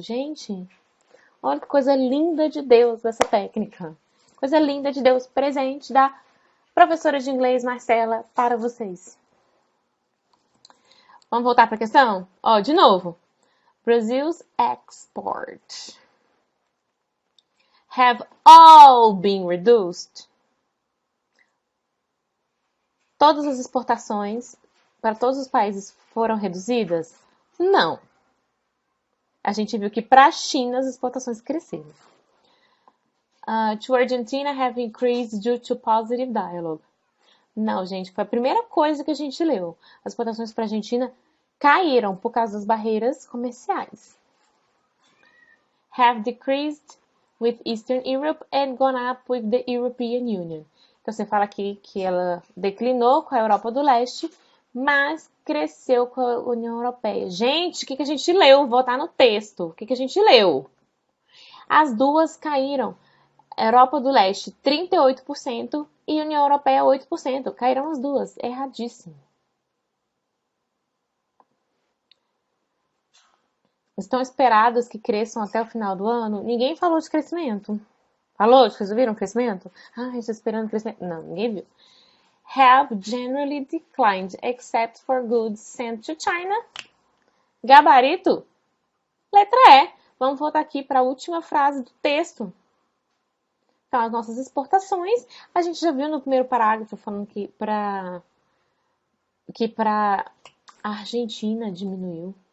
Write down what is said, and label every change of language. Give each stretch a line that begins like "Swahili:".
Portuguese: Gente, olha que coisa linda de Deus essa técnica. Coisa linda de Deus, presente da professora de inglês Marcela para vocês. Vamos voltar para a questão? De novo.
English: Brazil's exports have all been reduced.
Portuguese: Todas as exportações para todos os países foram reduzidas? Não. A gente viu que para a China as exportações cresceram.
English: To Argentina have increased due to positive dialogue.
Portuguese: Não, gente, foi a primeira coisa que a gente leu. As exportações para a Argentina caíram por causa das barreiras comerciais.
English: Have decreased with Eastern Europe and gone up with the European Union.
Portuguese: Então, você fala aqui que ela declinou com a Europa do Leste, mas cresceu com a União Europeia. Gente, o que a gente leu? Vou voltar no texto. O que a gente leu? As duas caíram. Europa do Leste, 38% e União Europeia, 8%. Caíram as duas. Erradíssimo. Estão esperadas que cresçam até o final do ano? Ninguém falou de crescimento. Falou? Vocês viram crescimento? Está esperando crescimento. Não, ninguém viu.
English: Have generally declined except for goods sent to China.
Portuguese: Gabarito? Letra E. Vamos voltar aqui para a última frase do texto. Então, as nossas exportações, a gente já viu no primeiro parágrafo falando que para a Argentina diminuiu.